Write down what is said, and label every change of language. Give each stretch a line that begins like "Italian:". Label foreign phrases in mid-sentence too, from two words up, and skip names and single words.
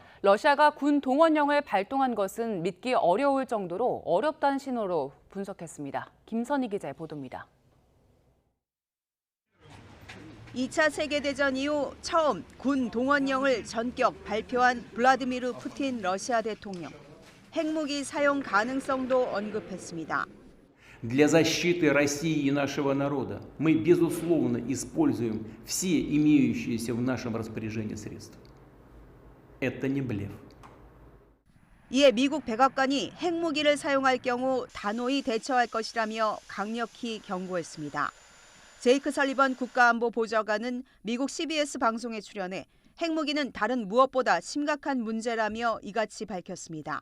Korean: 러시아가 군 동원령을 발동한 것은 믿기 어려울 정도로 어렵다는 신호로 분석했습니다. 김선희 기자의 보도입니다. 2차 세계대전 이후 처음 군 동원령을 전격 발표한 블라디미르 푸틴 러시아 대통령. 핵무기 사용 가능성도 언급했습니다.
Russian: Для защиты России и нашего народа мы, безусловно, используем все имеющиеся в нашем распоряжении средства. Это не блеф.
Korean: 이에 미국 백악관이 핵무기를 사용할 경우 단호히 대처할 것이라며 강력히 경고했습니다. 제이크 설리번 국가안보보좌관은 미국 CBS 방송에 출연해 핵무기는 다른 무엇보다 심각한 문제라며 이같이 밝혔습니다.